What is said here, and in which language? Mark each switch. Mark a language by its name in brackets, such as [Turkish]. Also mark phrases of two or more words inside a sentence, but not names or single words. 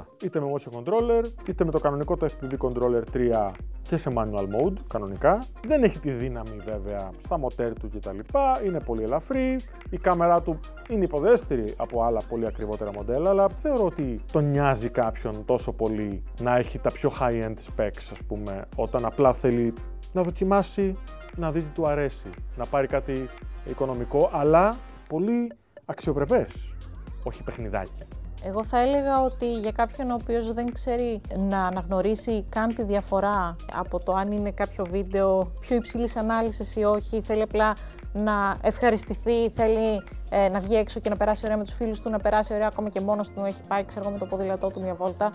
[Greek] Είτε με [English] motion controller, [Greek] είτε με το κανονικό το [English] FPV controller [Greek] 3 και σε [English] manual mode, [Greek] κανονικά. Δεν έχει τη δύναμη βέβαια στα μοτέρ του κτλ. Είναι πολύ ελαφρύ. Η κάμερά του είναι υποδέστερη από άλλα πολύ ακριβότερα μοντέλα, αλλά θεωρώ ότι τον νοιάζει κάποιον τόσο πολύ να έχει τα πιο [English] high-end specs, [Greek] ας πούμε, όταν απλά θέλει να δοκιμάσει, να δει τι του αρέσει, να πάρει κάτι οικονομικό, αλλά πολύ αξιοπρεπές. Όχι παιχνιδάκι. Εγώ θα έλεγα ότι για κάποιον ο οποίος δεν ξέρει να αναγνωρίσει καν τη διαφορά από το αν είναι κάποιο βίντεο πιο υψηλής ανάλυσης ή όχι, θέλει απλά να ευχαριστηθεί, θέλει να βγει έξω και να περάσει ωραία με τους φίλους του, να περάσει ωραία ακόμα και μόνος του, έχει πάει ξέρω με το ποδήλατό του μια βόλτα.